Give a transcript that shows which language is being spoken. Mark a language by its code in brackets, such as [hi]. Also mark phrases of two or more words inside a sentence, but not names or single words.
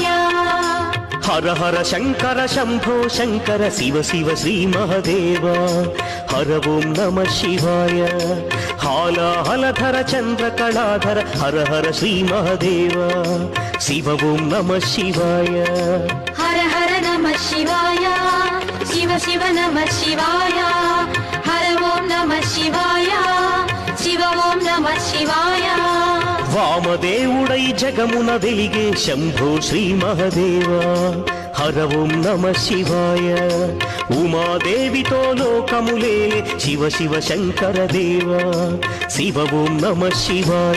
[sa] हर हर शंकर शंभो शंकर शिव शिव श्री महादेव हर ओं नमः शिवाय हाला हलधर चंद्र कलाधर हर हर श्री महादेव शिव ओं नमः शिवाय हर हर नमः शिवाय शिव शिव नमः शिवाय हर ओं नमः शिवाय शिव ओं नमः शिवाय [te] వామదేవుడై జగమున వెలిగే [sa] శంభో శ్రీ మహదేవ హర ఓం నమః శివాయ [te] ఉమాదేవితో లోకములేలే [sa] శివ శివ శంకర దేవ శివ ఓం నమః శివాయ